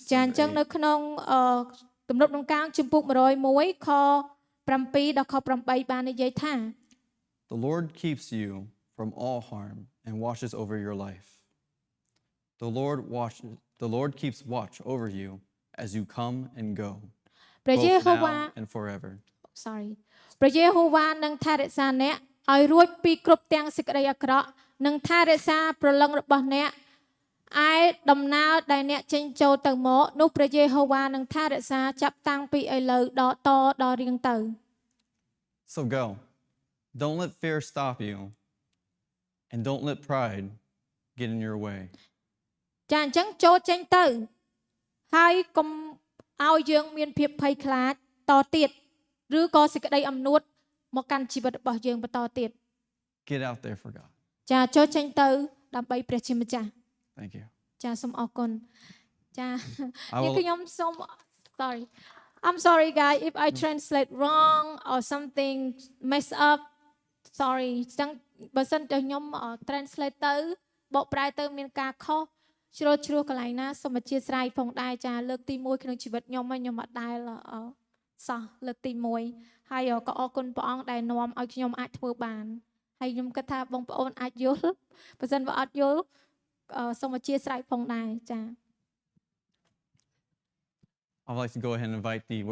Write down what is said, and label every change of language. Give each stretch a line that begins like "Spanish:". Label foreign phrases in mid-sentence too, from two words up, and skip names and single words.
Khmer: ចាអញ្ចឹងនៅក្នុងទំនុកដង្កើងជំពូក101ខ7ដល់ខ8បាននិយាយថា
English: The Lord keeps you from all harm and watches over your life. The Lord keeps watch over you as you come and go.
Khmer: ព្រះយេហូវ៉ា
English: now and forever.
Khmer: sorry ព្រះយេហូវ៉ានឹងថែរក្សាអ្នកឲ្យរួចពីគ្រប់ទាំងសេចក្តីអាក្រក់និងថែរក្សាព្រលឹងរបស់អ្នកឯដំណើរដែលអ្នកចេញចូលទៅមកនោះព្រះយេហូវ៉ានឹងថែរក្សាចាប់តាំងពីឥឡូវដល់រៀងទៅ
English: So go. Don't let fear stop you. And don't let pride get in your way.
Khmer: ចាអញ្ចឹងចូលចេញទៅហើយកុំឲ្យយើងមានភាពភ័យខ្លាចតទៀតឬក៏សេចក្តីអំនួតមកកាន់ជីវិតរបស់យើងបន្តទៀត
English: Get out there for God.
Khmer: ចាចូលចេញទៅដើម្បីព្រះជាម្ចាស់
English: Thank you.
Khmer: ចាសូមអរគុណចា
English: I will-
Khmer: ខ្ញុំសូម
English: sorry I'm sorry guys if I translate wrong or something mess up sorry
Khmer: ចឹងបើសិនតែខ្ញុំ translate ទៅបកប្រែទៅមានការខុសជ្រុលជ្រោះកន្លែងណាសូមអធិស្ឋានផងដែរចាលើកទី1ក្នុងជីវិតខ្ញុំខ្ញុំអត់ដែលសោះលើកទី1ហើយក៏អរគុណព្រះអង្គដែលនាំឲ្យខ្ញុំអាចធ្វើបានហើយខ្ញុំគិតថាបងប្អូនអាចយល់បើសិនបើអត់យល់សូមអធិស្ឋានផងដែរចា
English: I'd like to go ahead and invite the worship